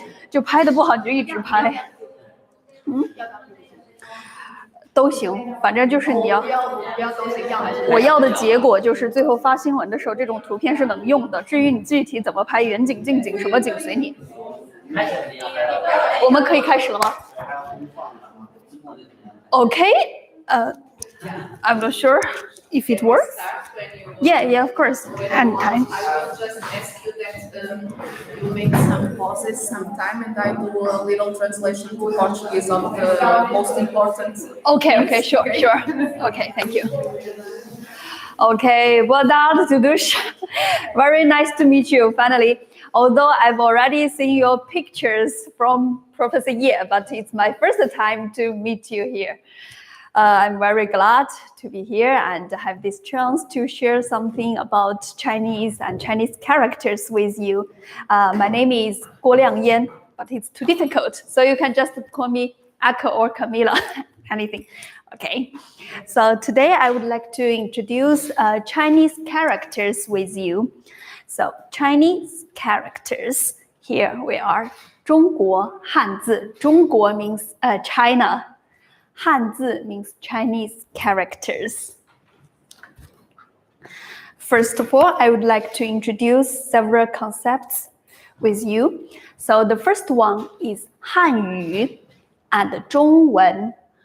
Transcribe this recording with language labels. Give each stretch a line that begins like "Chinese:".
Chinese: 就拍的不好，你就一直拍。都行，反正就是你要不要都行，要还是我要的结果就是最后发新闻的时候，这种图片是能用的。至于你具体怎么拍，远景、近景，什么景随你。我们可以开始了吗 ？
English: Okay, I'm not sure if it works. Yeah, of course. Anytime. I will just ask you that you make some pauses sometime, and I do a little translation to Portuguese of the most important. Okay, sure. Okay, thank you. Okay,
Portuguese: boa tarde, todos.
English: Very nice to meet you finally. Although I've already seen your pictures from Professor Ye, but it's my first time to meet you here. I'm very glad to be here and have this chance to share something about Chinese and Chinese characters with you. My name is Guo Liangyan, but it's too difficult, so you can just call me Aka or Camila, anything. Okay, so today I would like to introduce Chinese characters with you. So Chinese characters, here we are.
Chinese: 中国汉字，中国
English: means China. 汉字 means Chinese characters. First of all, I would like to introduce several concepts with you. So the first one is 汉语 and 中文.